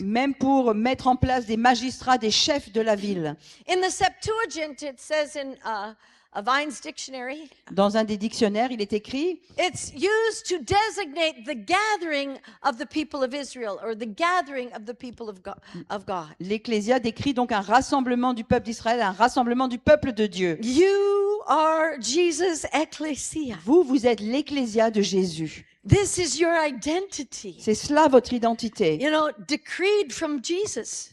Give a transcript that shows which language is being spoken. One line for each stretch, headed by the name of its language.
French: même pour mettre en place des magistrats, des chefs de la ville.
English: In the Septuagint, it says in a Vine's dictionary,
French: Dans un des dictionnaires, il est écrit
English: it's used to designate the gathering of the people of Israel or the gathering of the people of God.
French: l'Ecclésia décrit donc un rassemblement du peuple d'Israël, un rassemblement du peuple de Dieu.
English: You are Jesus' ecclesia.
French: Vous, vous êtes l'Ecclésia de Jésus.
English: This is your identity.
French: C'est cela votre identité.
English: You know, decreed from Jesus.